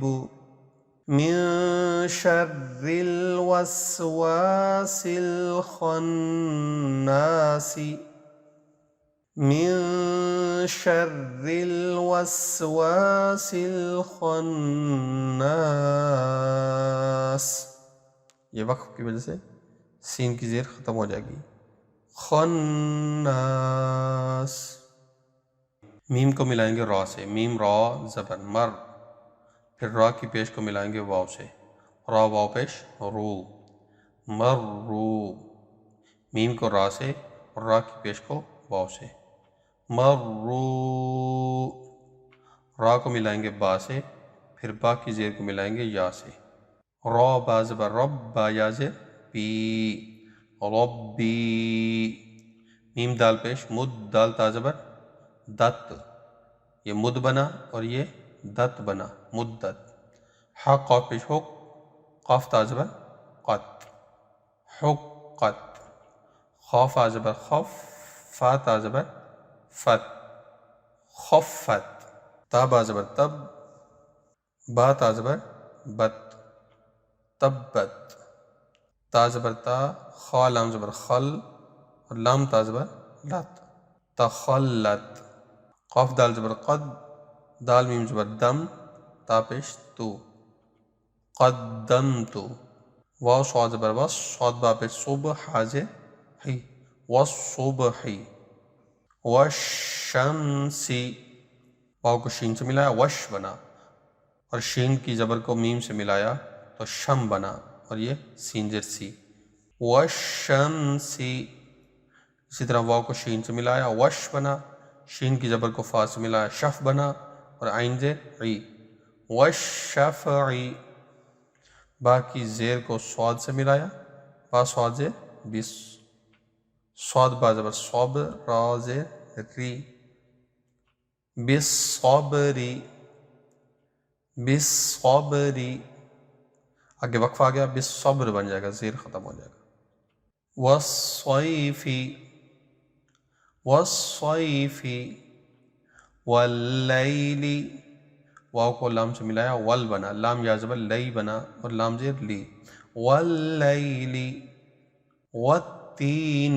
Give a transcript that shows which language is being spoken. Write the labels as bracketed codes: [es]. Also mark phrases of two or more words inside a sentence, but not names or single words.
[ar] من شر الوسواس الخناس، من شر الوسواس الخناس۔ [ur] یہ وقف کی وجہ سے سین کی زیر ختم ہو جائے گی، خناس۔ میم کو ملائیں گے را سے، میم را زبر مر، پھر را کی پیش کو ملائیں گے واو سے، را واو پیش رو، مر رو۔ میم کو را سے اور را کی پیش کو واو سے، مر رو۔ را کو ملائیں گے با سے، پھر با کی زیر کو ملائیں گے یا سے، را با زبر رب، با یا زیر بی، ربی۔ میم دال پیش مد، دال تا زبر دت، یہ مد بنا اور یہ دت بنا، مدت۔ حا قاف پیش حق، قاف تا زبر قط، حقت۔ خاف آ زبر خف، فا تا زبر فت، خفت۔ تا با زبر تب، با تا زبر بت، تبت۔ تا زبر تا، خا لام زبر خل اور لام تا زبر لت، تخلت۔ قاف دال زبر قد، دال میم زبر دم، تا پیش تو، قدمت۔ واو صاد زبر وس، صاد با پیش صبح، حاضر حی، [ar] والصبح، والشمس۔ [ur] واو کو شین سے ملایا وش بنا، اور شین کی زبر کو میم سے ملایا تو شم بنا، اور یہ سین زیر سی، والشمس۔ اسی طرح واو کو شین سے ملایا وش بنا، شین کی زبر کو فا سے ملایا شف بنا، اور عین زیر عی، والشفع۔ با کی زیر کو صاد سے ملایا، با صاد زیر بس، صاد با زبر صبر، را زیر ری، [ar] بالصبری، بالصبری۔ [ur] آگے وقف آ گیا، بالصبر بن جائے گا، زیر ختم ہو جائے گا۔ [ar] والصیف، والصیف، واللیل۔ [ur] واو کو لام سے ملایا ول بنا، لام یا زبر لئی بنا اور لام زیر لی، [ar] واللیل، والتین۔